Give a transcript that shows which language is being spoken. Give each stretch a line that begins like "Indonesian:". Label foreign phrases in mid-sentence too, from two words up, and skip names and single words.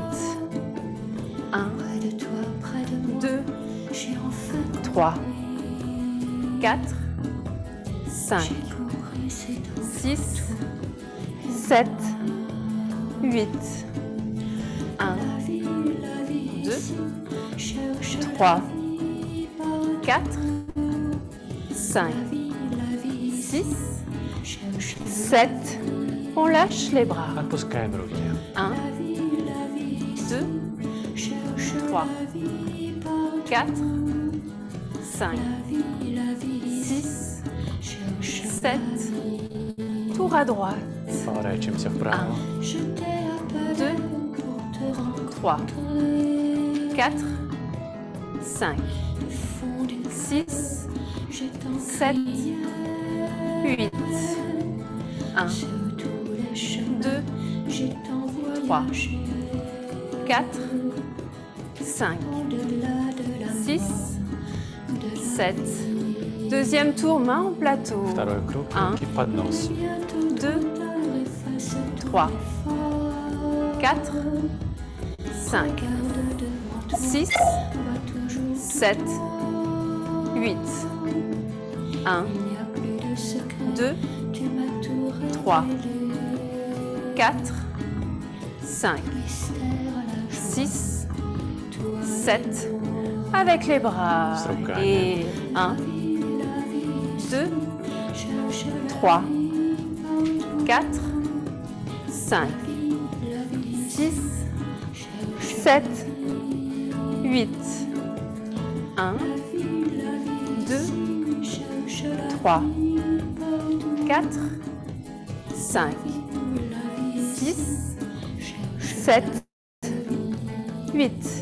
French: 1, 2, 3, 4, 5, 6, 7, 8. 1, 2, 3, 4, 5, 6, 7. On lâche les bras.
Russian: Отпускаем руки.
French: 1, 2, 3, 4, 5, 6, 7. Tour à droite.
Russian: Поворачиваемся вправо.
French: 2, 3, 4, 5, 6, 7, 8. 1, 2, 3, 4, 5, 6, 7. Deuxième tour, main au plateau.
Russian: Второй круг.
French: 1,
Russian: Руки под нос.
French: 2, 3, 4, 5, 6, 7, 8. 1, 2, 3, 4, 5, 6, 7. Avec les bras.
Russian: С руками.
French: Et 1, 2, 3, 4, 5, 6, 7, 8. 1, 2, 3, 4, 5, 6, 7, 8.